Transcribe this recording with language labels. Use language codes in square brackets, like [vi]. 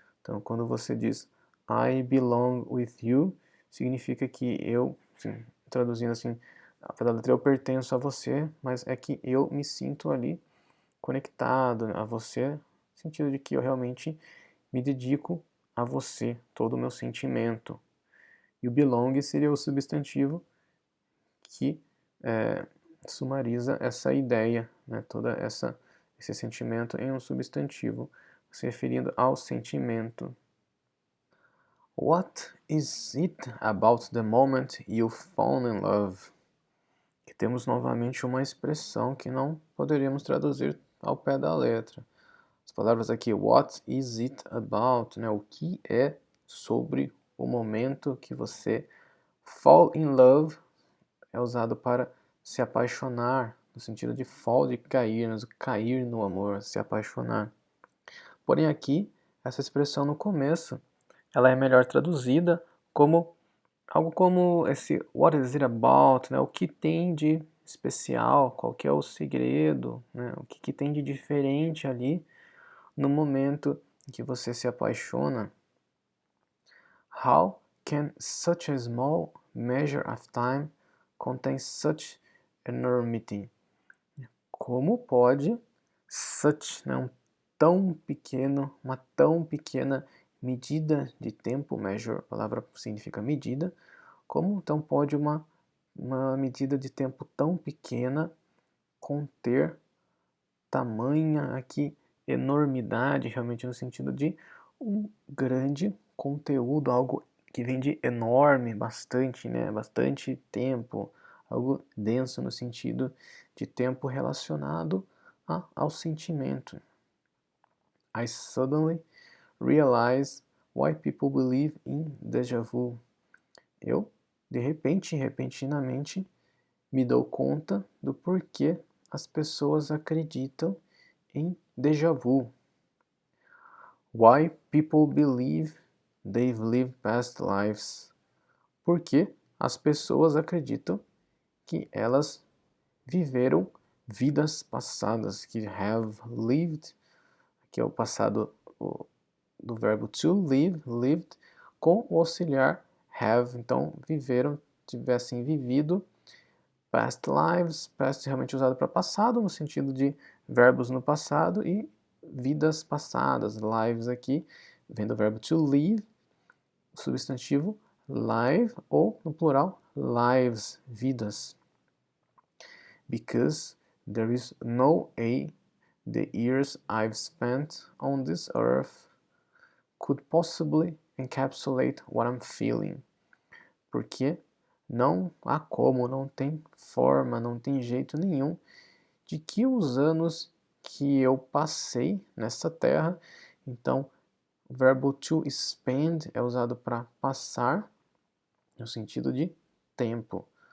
[pt] Então, quando você diz [en] I belong with you, [pt] significa que eu, assim, traduzindo assim, pela letra eu pertenço a você, mas é que eu me sinto ali conectado a você, no sentido de que eu realmente me dedico a você, todo o meu sentimento. E o belong seria o substantivo que sumariza essa ideia, né, esse sentimento em um substantivo, se referindo ao sentimento. [en] What is it about the moment you fall in love? [pt] Que temos novamente uma expressão que não poderíamos traduzir ao pé da letra. As palavras aqui, [en] what is it about, [pt] né, o que é sobre o momento que você [en] fall in love, [pt] é usado para se apaixonar, no sentido de fall, de cair, mas cair no amor, se apaixonar. Porém aqui, essa expressão no começo, ela é melhor traduzida como algo como esse [en] what is it about, [pt] né? O que tem de especial, qual que é o segredo, né? O que tem de diferente ali no momento em que você se apaixona. [en] How can such a small measure of time contain such enormity? [pt] Como pode such, né, uma tão pequena medida de tempo, measure, a palavra significa medida, como então pode uma medida de tempo tão pequena conter tamanha aqui enormidade, realmente no sentido de um grande conteúdo, algo que vem de enorme, bastante, né, bastante tempo, algo denso no sentido de tempo relacionado ao sentimento. [en] I suddenly realize why people believe in déjà vu. [pt] Eu, de repente, repentinamente, me dou conta do porquê as pessoas acreditam em déjà vu. [en] Why people believe they've lived past lives. [pt] Porque as pessoas acreditam que elas viveram vidas passadas, que [en] have lived, [pt] que é o passado do verbo to live, lived, com o auxiliar have. Então, viveram, tivessem vivido. [en] Past lives, [pt] past realmente usado para passado, no sentido de verbos no passado, e vidas passadas, lives aqui, vem do verbo to live, substantivo live, ou no plural, lives, vidas. [en] Because there is no way the years I've spent on this earth could possibly encapsulate what I'm feeling. [pt] Porque não há como, não tem forma, não tem jeito nenhum de que os anos que eu passei nessa terra, então o verbo to spend é usado para passar, no sentido de tempo.